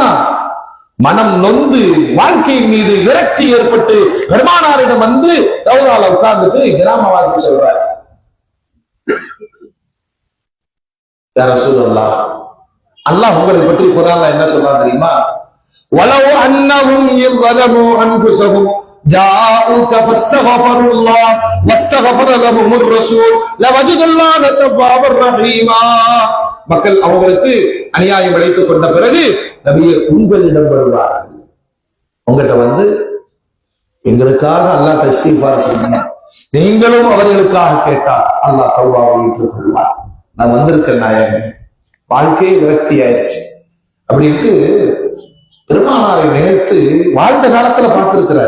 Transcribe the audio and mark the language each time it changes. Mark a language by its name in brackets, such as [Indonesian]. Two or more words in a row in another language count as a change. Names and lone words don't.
[Tamil] மனம் நொந்து வாழ்க்கையின் மீது விரக்தி ஏற்பட்டு பெருமானாரிடம் வந்து ரவுலால உட்கார்ந்துட்டு கிராமவாசி சொல்றார், [Arabic] يا رسول الله, [Tamil] அல்லாஹ் உங்களை பற்றி குர்ஆன்ல என்ன சொல்றான் தெரியுமா? [Arabic] ولو أنهم யظلموا انفسهم جاءوك فاستغفروا الله واستغفر لهم الرسول لوجدوا الله توابا رحيما. [Tamil] மக்கள் அவங்களுக்கு அநியாயம் இழைத்துக் கொண்ட பிறகு நபியே உங்களிடம் வருவார்கள். உங்கள்கிட்ட வந்து எங்களுக்காக அல்லாஹ் இஸ்திக்ஃபார் செய்யுங்க, நீங்களும் அவர்களுக்காக கேட்டால் அல்லாஹ் தௌபாவை ஏற்றுக்கொள்வார். நான் வந்திருக்கேன் நாயகமே, வாழ்க்கையை விரக்தி ஆயிடுச்சு அப்படின்ட்டு பெருமானாரை நினைத்து வாழ்ந்த காலத்துல பார்த்திருக்கிறார்.